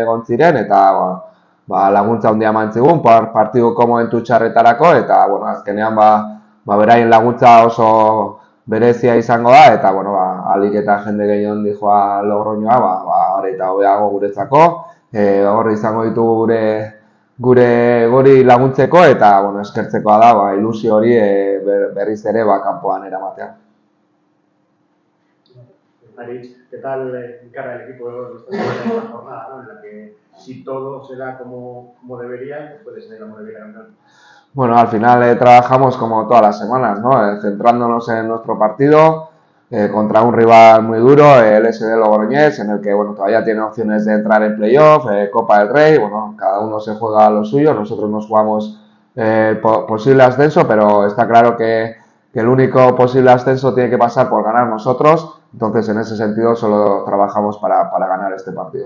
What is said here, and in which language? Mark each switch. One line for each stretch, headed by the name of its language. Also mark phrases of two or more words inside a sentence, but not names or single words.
Basque: egon ziren, eta laguntza handia eman zigun partidoko momentu txarretarako, eta azkenean beraien laguntza oso berezia izango da, eta alik eta jende gehien dijoa Logroñoa, eta hobeago guretzako, horre izango ditugu guri laguntzeko, eta eskertzekoa da, ilusio hori berriz ere kanpoan eramatea.
Spanish: Aritz, ¿qué tal encara el equipo de esta jornada, ¿no? En la que si todo se da como debería, pues puede ser la Morevieta campeón? Bueno, al final trabajamos como todas las semanas, ¿no? Centrándonos en nuestro partido contra un rival muy duro, el SD Logroñés, en el que todavía tiene opciones de entrar en playoff, Copa del Rey, cada uno se juega lo suyo, nosotros nos jugamos posible ascenso, pero está claro que el único posible ascenso tiene que pasar por ganar nosotros, entonces en ese sentido solo trabajamos para ganar este partido.